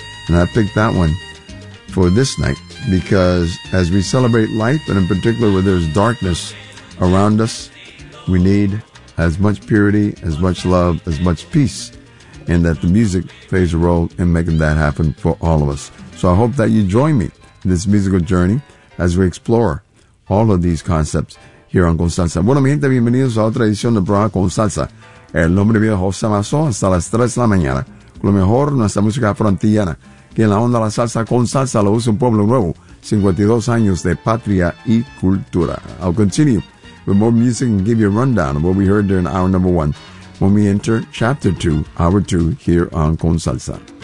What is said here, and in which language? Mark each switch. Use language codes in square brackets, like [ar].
[en] And I picked that one for this night because as we celebrate life, and in particular where there's darkness around us, we need as much purity, as much love, as much peace, and that the music plays a role in making that happen for all of us. So I hope that you join me in this musical journey as we explore all of these concepts here on Con Salsa. [es] Bueno, mi gente, bienvenidos a otra edición del programa Con Salsa. El nombre mío es José Mazó, hasta las 3 de la mañana, con lo mejor nuestra música frontillana, que en la onda la salsa con salsa lo usa un pueblo nuevo, 52 años de patria y cultura. [en] I'll continue with more music and give you a rundown of what we heard during hour number one when we enter chapter two, hour two, here on Con Salsa.